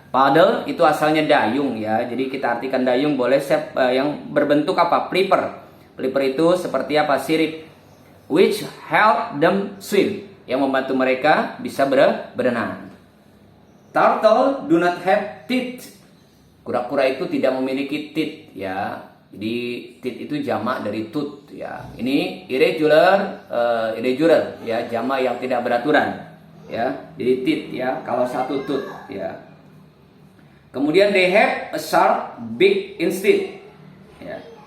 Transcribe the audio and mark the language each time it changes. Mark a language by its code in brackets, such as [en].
[id] Paddle itu asalnya dayung, ya, jadi kita artikan dayung boleh shape yang berbentuk flipper. Flipper itu seperti sirip, [en] which help them swim, [id] yang membantu mereka bisa berenang. [en] Turtle do not have teeth. [id] Kura-kura itu tidak memiliki teeth, ya. Jadi teeth itu jamak dari tooth, ya. Ini irregular, ya, jamak yang tidak beraturan, ya. Jadi teeth, ya, kalau satu tooth, ya. Kemudian [en] they have a sharp beak instead, ya.